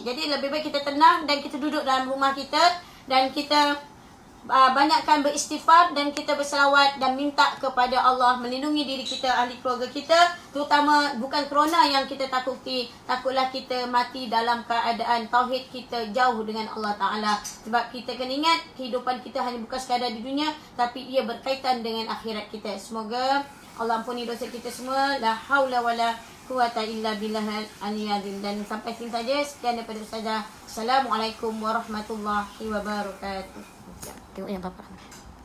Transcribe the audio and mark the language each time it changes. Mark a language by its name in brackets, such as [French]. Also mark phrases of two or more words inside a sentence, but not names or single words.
[Malay] Jadi lebih baik kita tenang dan kita duduk dalam rumah kita dan kita banyakkan beristighfar dan kita berselawat dan minta kepada Allah melindungi diri kita, ahli keluarga kita, terutama bukan corona yang kita takuti. Takutlah kita mati dalam keadaan tauhid kita jauh dengan Allah Ta'ala. Sebab kita kena ingat kehidupan kita hanya bukan sekadar di dunia, tapi ia berkaitan dengan akhirat kita. Semoga Allah ampuni dosa kita semua. [Arabic] لا حول ولا قوة إلا بالله العلي العظيم. [Malay] Dan sampai sini saja. Sekian daripada Ustazah. [Arabic] السلام عليكم ورحمة الله وبركاته. [Malay] Tengok yang Bapak.